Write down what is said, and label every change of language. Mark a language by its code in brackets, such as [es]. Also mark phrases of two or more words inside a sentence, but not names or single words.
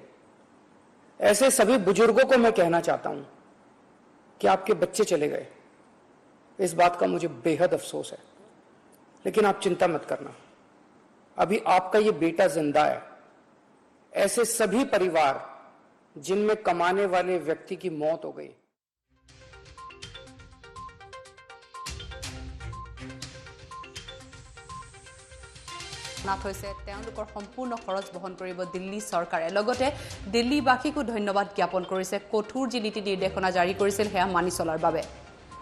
[hi] ऐसे सभी बुजुर्गों को मैं कहना चाहता हूं कि आपके बच्चे चले गए, इस बात का मुझे बेहद अफसोस है, लेकिन आप चिंता मत करना, अभी आपका ये बेटा जिंदा है। ऐसे सभी परिवार जिनमें कमाने वाले व्यक्ति की मौत हो गई, [as] নাথ হৈছে তেওঁলোকৰ সম্পূৰ্ণ খৰচ বহন কৰিব দিল্লী চৰকাৰে। লগতে দিল্লীবাসীকো ধন্যবাদ জ্ঞাপন কৰিছে কঠোৰ যি নীতি নিৰ্দেশনা জাৰি কৰিছিল সেয়া মানি চলাৰ বাবে।